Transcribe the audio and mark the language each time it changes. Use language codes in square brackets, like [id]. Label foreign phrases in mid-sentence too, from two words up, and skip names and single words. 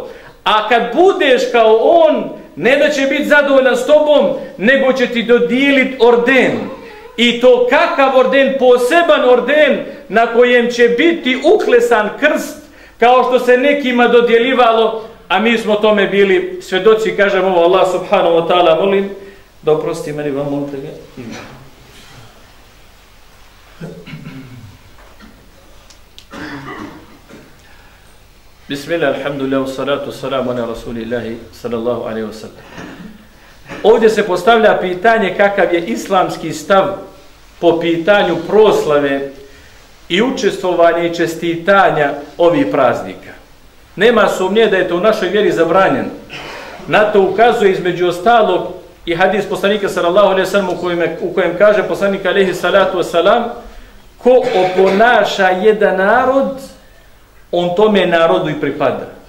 [bs] A kad budeš kao on, ne da će biti zadovoljan s tobom, nego će ti dodijeliti orden. I to kakav orden? Poseban orden na kojem će biti uklesan krst, kao što se nekima dodjeljivalo, a mi smo tome bili svjedoci. Kažem ovo, Allah [ar] سبحانه وتعالى [bs] molim da oprosti meni, vam molite ga. [ar] بسم الله، الحمد لله، الصلاة، السلام على رسول الله، صلى الله عليه وسلم. [bs] Ovdje se postavlja pitanje kakav je islamski stav po pitanju proslave i učestvovanja i čestitanja ovih praznika. Nema sumnje da je to u našoj vjeri zabranjeno. Na to ukazuje između ostalog i hadis poslanika [ar] صلى الله عليه وسلم [bs] u kojem kaže poslanik [ar] عليه الصلاة والسلام: [bs] ko oponaša jedan narod, on tome narodu i pripada.